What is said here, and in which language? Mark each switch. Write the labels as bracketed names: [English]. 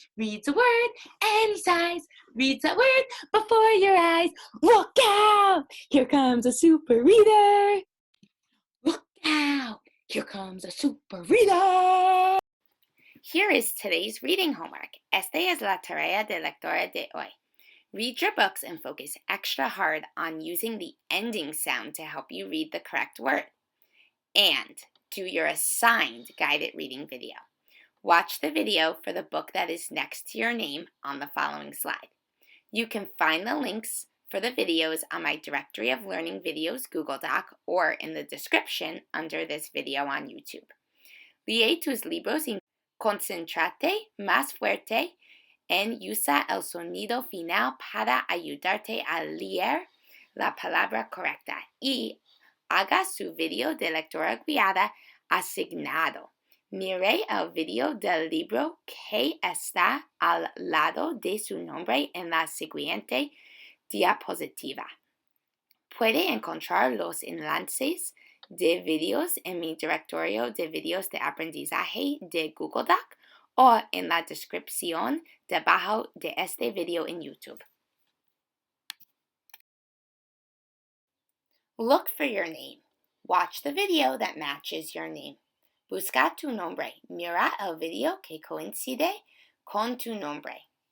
[English] Reads a word any size. Reads that word before your eyes. Look out! Here comes a super reader. Look out! Here comes a super reader! Here is today's reading homework. [Spanish] Esta es la tarea de lectura de hoy. [English] Read your books and focus extra hard on using the ending sound to help you read the correct word. And do your assigned guided reading video. Watch the video for the book that is next to your name on the following slide. You can find the links for the videos on my Directory of Learning Videos Google Doc or in the description under this video on YouTube. [Spanish] Lee tus libros y concéntrate más fuerte en usa el sonido final para ayudarte a leer la palabra correcta y haga su video de lectura guiada asignado. Mire el video del libro que está al lado de su nombre en la siguiente diapositiva. Puede encontrar los enlaces de videos en mi directorio de videos de aprendizaje de Google Doc o en la descripción debajo de este video en YouTube. [English] Look for your name. Watch the video that matches your name. [Spanish] Busca tu nombre. Mira el video que coincide con tu nombre.